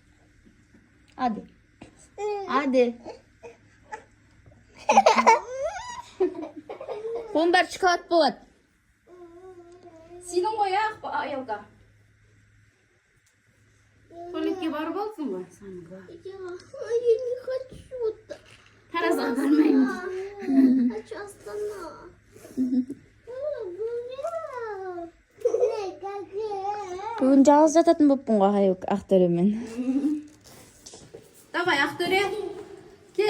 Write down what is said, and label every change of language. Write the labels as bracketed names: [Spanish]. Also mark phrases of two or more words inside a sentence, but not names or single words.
[Kazakh] Hadi. Қолын бәрі шоколад болады. Сенің ғой Аялға. Туалетке барып алсың ба? [Russian] Я не хочу так. [Kazakh] Таразға бармаймыз. [Russian] Хочу Астана. [Kazakh] Бүгін жалғыз жататын боппын ғой Ақтөремен. Давай, Ақтөре. Кел.